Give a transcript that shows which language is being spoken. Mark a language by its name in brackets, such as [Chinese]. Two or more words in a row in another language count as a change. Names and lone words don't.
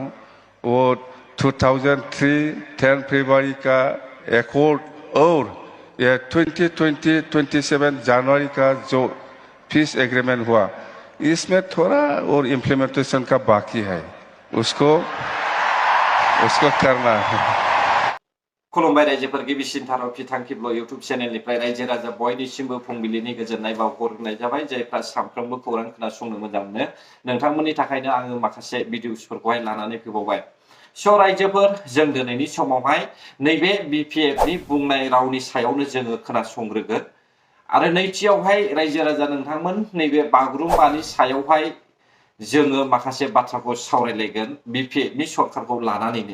[Hindi] वो 2003 10 फरवरी का एकॉर्ड और ये 27 जनवरी का जो पीस एग्रीमेंट हुआ, इसमें थोड़ा और इम्प्लीमेंटेशन का बाकी है, उसको करना है। [Bodo] खुलुमबाय रायजोफोर, गिबिसिन थाराव फिथांखिब्ल इउटुब चेनेलनिफ्राय रायजो राजा बयनिसिमबो फुंबिलिनि गोजोननाय बावहरनाय जाबाय। जायफ्रा सानफ्रोमबो खौरां खोनासंनो मोजां मोनो, नोंथांमोननि थाखायनो आङो माखासे भिडिअसफोरखौहाय लानानै फैबावबाय। स' रायजोफोर, जों दिनैनि समावहाय नैबे बिपिएफनि बुंनाय रावनि सायावनो जोङो खोनासंग्रोगोन आरो नैथियावहाय रायजो राजा नोंथांमोन नैबे बागुरुम्बानि सायावहाय जोङो माखासे बाथ्राखौ सावरायलायगोन बिपिएफनि सरकारखौ लानानैनो।